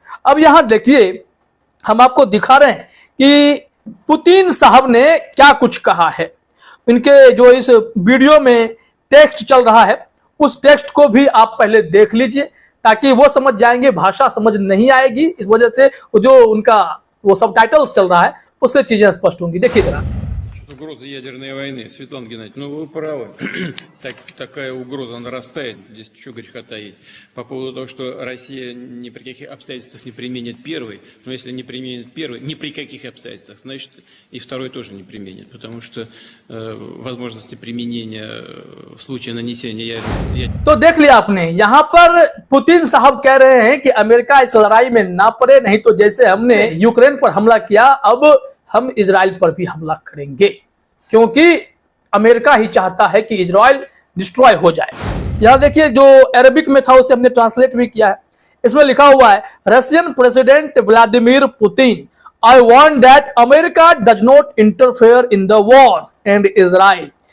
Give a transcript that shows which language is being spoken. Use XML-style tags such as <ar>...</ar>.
<hi>अब यहां देखिए, हम आपको दिखा रहे हैं कि पुतिन साहब ने क्या कुछ कहा है। इनके जो इस वीडियो में टेक्स्ट चल रहा है, उस टेक्स्ट को भी आप पहले देख लीजिए ताकि वो समझ जाएंगे। भाषा समझ नहीं आएगी, इस वजह से जो उनका वो सबटाइटल्स चल रहा है उससे चीजें स्पष्ट होंगी। देखिए जरा।</hi> <ru>Угроза ядерной войны. Светлана Геннадьевна, ну вы правы. Такая угроза нарастает. Здесь что греха таить. По поводу того, что Россия ни при каких обстоятельствах не применит первый. Но если не применит первый, ни при каких обстоятельствах, значит и второй тоже не применит. Потому что возможности применения в случае нанесения</ru> <hi>तो देख लिया आपने, यहाँ पर पुतिन साहब कह रहे हैं कि अमेरिका इस लड़ाई में ना पड़े, नहीं तो जैसे हमने यूक्रेन पर हमला किया अब हम इजराइल पर भी हमला करेंगे, क्योंकि अमेरिका ही चाहता है कि इजराइल डिस्ट्रॉय हो जाए। यहां देखिए, जो अरबिक में था उसे हमने ट्रांसलेट भी किया है। इसमें लिखा हुआ है, Russian president Vladimir Putin,</hi> <en>I want that America does not interfere in the war and Israel.</en>